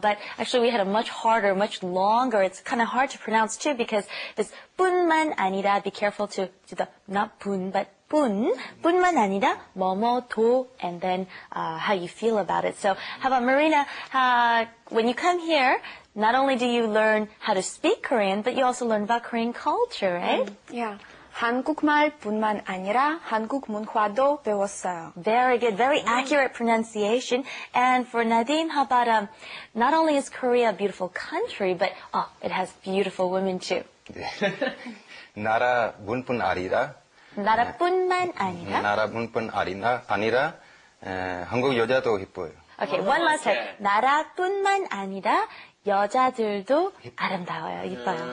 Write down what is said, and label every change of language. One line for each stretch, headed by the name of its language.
English: But actually we had a much harder, much longer, it's kind of hard to pronounce too because this 뿐만 아니라, be careful to do the, not 분, but 뿐만 아니라 뭐뭐도, and then how you feel about it. So how about Marina, when you come here, not only do you learn how to speak Korean, but you also learn about Korean culture, right? Yeah.
Korean: 한국말뿐만 아니라 한국 문화도 배웠어요.
English: Very good, very accurate pronunciation. And for Nadim, how about, not only is Korea a beautiful country, but it has beautiful women too.
Korean: 네. 나라뿐만 아니라 나라뿐만 아니라. 나라뿐만 아니라 한국 여자도 예뻐요.
English: Okay, one last time.
Korean: 나라뿐만 아니라 여자들도 아름다워요, 이뻐요.